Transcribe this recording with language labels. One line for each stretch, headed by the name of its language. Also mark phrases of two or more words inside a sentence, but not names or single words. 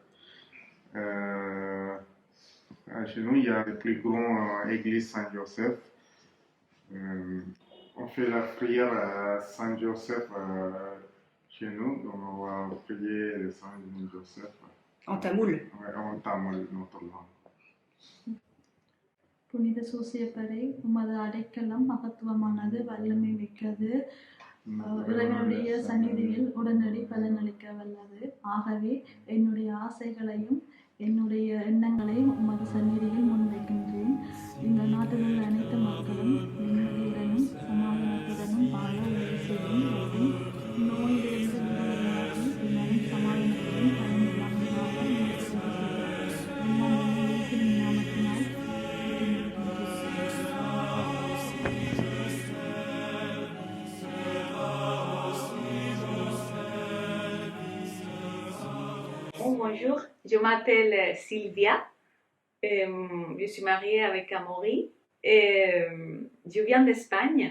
French: Chez nous, il y a la plus grande église Saint-Joseph. On fait la prière à Saint-Joseph chez nous, donc on va prier le Saint-Joseph. En tamoul. Ouais, en tamoul, notre langue.
Tamil: புனித சூசியப்பரை உமது அடைக்கலம் மகத்துவமானது வல்லமை மிக்கது இறைவனுடைய சந்நிதியில் உடனடி பலனளிக்க வல்லது ஆகவே என்னுடைய ஆசைகளையும் என்னுடைய எண்ணங்களையும் உமது சந்நிதியில் முன்வைக்கின்றேன் இந்த நாட்டில் உள்ள அனைத்து மக்களும் நிம்மதியுடனும் சமாதானத்துடனும் வாழ உதவி செய்யும் மற்றும் நோயிலிருந்து விடுதலையாகி பின்னரும் சமாதானத்துடன் பயணிக்கலாம் நாமத்தினால்
French: Bonjour, je m'appelle Sylvia, je suis mariée avec Amaury et je viens d'Espagne.